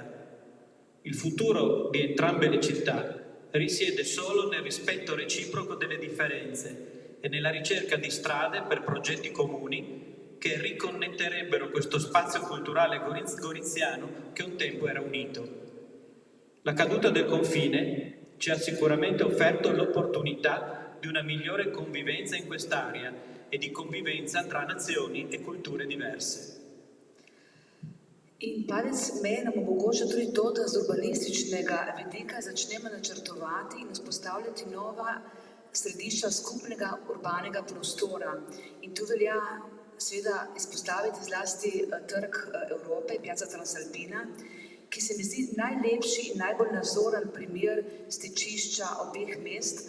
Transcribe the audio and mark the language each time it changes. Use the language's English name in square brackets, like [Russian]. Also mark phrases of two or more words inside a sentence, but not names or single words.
[Italian] Il futuro di entrambe le città risiede solo nel rispetto reciproco delle differenze e nella ricerca di strade per progetti comuni che riconnetterebbero questo spazio culturale goriziano che un tempo era unito. La caduta del confine ci ha sicuramente offerto l'opportunità di una migliore convivenza in quest'area e di convivenza tra nazioni e culture diverse. [Slovenian] In padec meje nam omogoča tudi to, da z urbanističnega vidika začnemo načrtovati in vzpostavljati nova središča skupnega urbanega prostora. In tu velja seveda izpostaviti zlasti trg Evrope, Piazza Transalpina, ki se mi zdi najlepši in najbolj nazoren primer stičišča obeh mest.